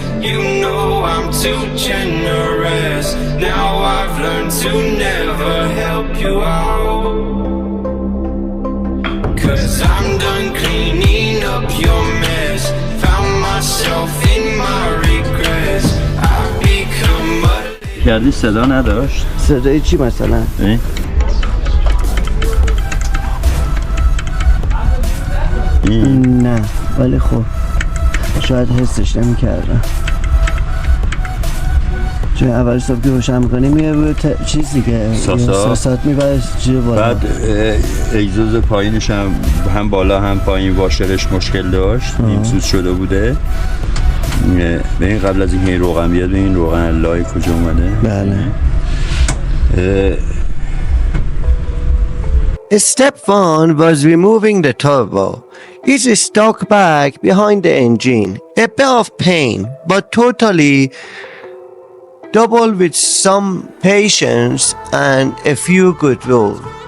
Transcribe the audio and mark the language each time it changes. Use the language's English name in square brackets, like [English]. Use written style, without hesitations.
[English] You know I'm too generous. Now I've learned to never help you out. Cause I'm done cleaning up your mess. Found myself in my regrets. I've become a... [Persian] کردی صدا نداشت؟ صدای چی مثلا؟ نه ولی خب شاید حسش نمی‌کردم. چون اول صبح که روشن می‌کنی میره روی چیز دیگه ساسات میبره جلو بالا. بعد اگزوز پایینش هم بالا هم پایین واشرش مشکل داشت، نیم سوز شده بوده. ببین قبل از اینکه این روغن بیاد این روغن لای کجا اومده؟ بله. [English] Step 1 was removing the turbo. It's stuck back behind the engine. A bit of pain, but totally double with some patience and a few good rules.